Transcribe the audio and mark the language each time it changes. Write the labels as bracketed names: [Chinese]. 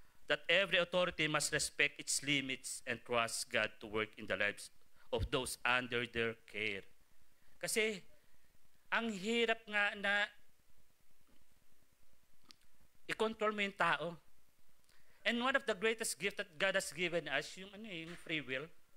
[English] that every authority must respect its limits and trust God to work in the lives of those under their care. [Filipino] Kasi, ang hirap nga na i-control mo yung tao. [English] And one of the greatest gifts that God has given us, yung free will.